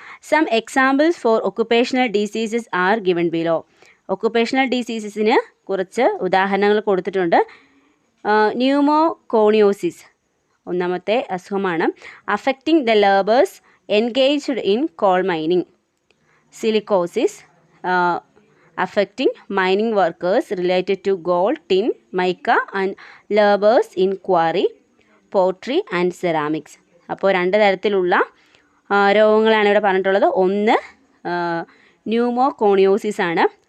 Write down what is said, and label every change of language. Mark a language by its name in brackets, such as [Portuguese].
[English] Some examples for occupational diseases are given below. [Malayalam] Occupational ഡിസീസസിന് കുറച്ച് ഉദാഹരണങ്ങൾ കൊടുത്തിട്ടുണ്ട്. ന്യൂമോകോണിയോസിസ് ഒന്നാമത്തെ അസുഖമാണ്. [English] Affecting the labourers engaged in coal mining. Silicosis affecting mining workers related to gold, tin, mica and laborers in quarry, pottery and ceramics. [Malayalam] അപ്പോൾ 2 തരത്തിലുള്ള രോഗങ്ങളാണ് ഇവിടെ പറഞ്ഞിട്ടുള്ളത്. ഒന്ന് ന്യൂമോകോണിയോസിസ് ആണ്.